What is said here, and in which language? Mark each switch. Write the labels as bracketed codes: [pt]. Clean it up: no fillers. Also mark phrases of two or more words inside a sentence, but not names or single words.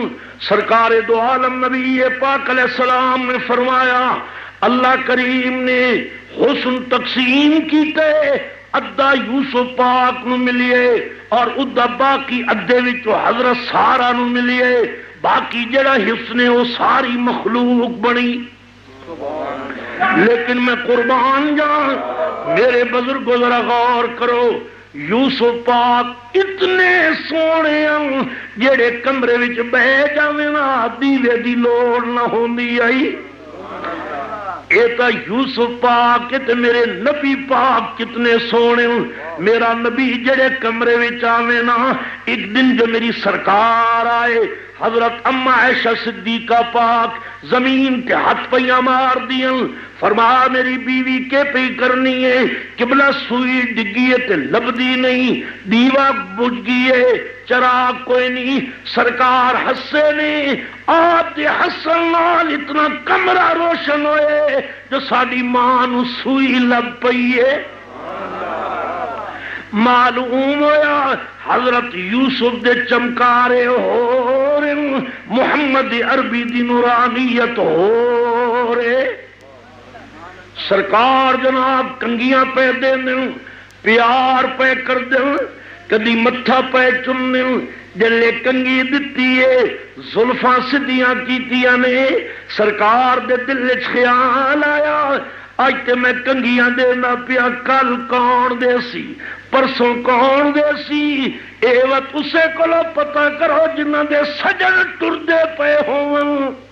[pa] سرکار دو عالم نبی پاک علیہ السلام نے فرمایا اللہ کریم نے حسن تقسیم کیتے، ادھا یوسف پاک نو ملیے اور ادھا باقی ادھے وچوں حضرت سارا نو ملیے، باقی جڑا حسن ہے وہ ساری مخلوق بنی۔ لیکن میں قربان جان میرے بزرگوں ذرا غور کرو، یوسف پاک اتنے سونے ہیں جڑے کمرے وچ بہ جاویں نا دیوے دی لوڑ نہ ہوندی آئی۔ اے تا یوسف پاک تے میرے نبی پاک کتنے سونے ہیں۔ میرا نبی جڑے کمرے وچ آویں نا، [ur] ایک دن جو میری سرکار آئے [pa] حضرت اما عائشہ صدیقہ پاک زمین کے ہاتھ پہ مار دیاں، فرمایا میری بیوی کے پہ کرنی ہے، قبلہ سوئی ڈگی ہے تے لبدی نہیں، دیوا بجھ گئی ہے، چراغ کوئی نہیں۔ سرکار ہسے نے، آپ دے حسن نال اتنا کمرہ روشن ہوئے جو ساڈی ماں نو سوئی لب پئی ہے۔ معلوم ہویا حضرت یوسف دے چمکارے ہو رہے، محمد عربی دی نورانیت ہو رہے۔ سرکار جناب کنگیاں پہ دے دیں، پیار پہ کر دیں، کدی متھا پہ چن دیں، جلے کنگی دتی ہے زلفاں سدیاں کیتیاں نے۔ سرکار دے دل وچ خیال آیا اج تے میں کنگیاں دینا پیا، کل کون دے سی، پرسوں کون دے سی، اے وقت اسے کولو پتہ کرو جنہاں دے سجن ٹردے پے ہون۔